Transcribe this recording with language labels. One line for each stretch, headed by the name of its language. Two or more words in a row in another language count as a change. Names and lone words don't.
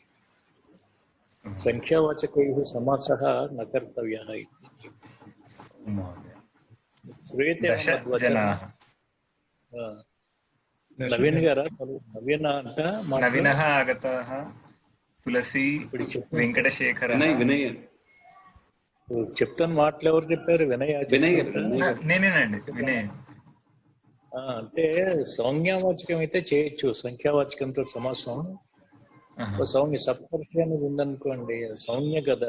Sanskrit: संख्यावाचकैः समासः न कर्तव्यः इति श्रूयते? 10 जनाः। नवीन गारा नवीनः आगतः, तुलसी,
Telugu: వెంకటశేఖర్. వినయ్ చెప్తాను. మాటలు ఎవరు చెప్పారు? నేనేనండి, వినయ్. అంటే సంజ్ఞావాచకం అయితే చేయొచ్చు, సంఖ్యావాచకంతో సమాసం. సౌమ్య సప్తర్షి అనేది ఉందనుకోండి, సౌమ్య కదా.